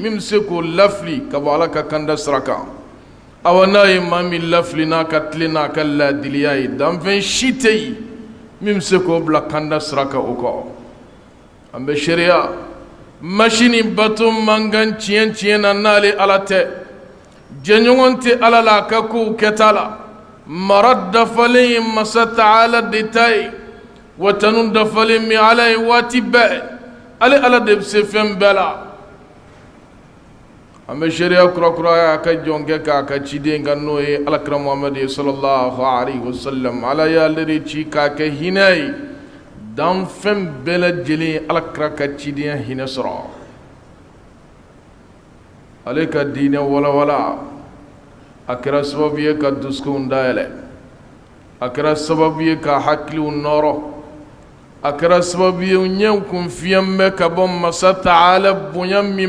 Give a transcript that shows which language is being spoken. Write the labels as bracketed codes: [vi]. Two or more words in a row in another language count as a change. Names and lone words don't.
[bm] min bɛ se k'o lafili ka bɔ ala ka kanda sira kan awa n'a ye maa min lafili n'a ka tile n'a ka laadiliya ye danfɛn si tɛ yen min bɛ se k'o bila kanda sira kan o kɔ an bɛ sariya masini bato man kan tiɲɛ na n'ale ala tɛ jɛɲɔgɔn tɛ ala la a ka kow kɛta la mara dafalen ye masa taala de ta ye wa tanu dafalen min ala ye waati bɛɛ ale ala de bɛ se fɛn bɛɛ la an bɛ sariya kurakuraya a ka jɔn kɛ k'a ka ciden kan n'o ye alakira muhamadu [ar] صلى الله عليه وسلم [bm] ala y'ale de ci k'a kɛ hinɛ ye danfɛn bɛɛ lajɛlen alakira ka cidenya hinɛ sɔrɔ ale ka diinɛ walawala a kɛra sababu ye ka dusukunw dayɛlɛ a kɛra sababu ye ka hakiliw nɔrɔ a kɛra sababu ye ɲɛw kun fiyɛn bɛ ka bɔ masa taala bonya min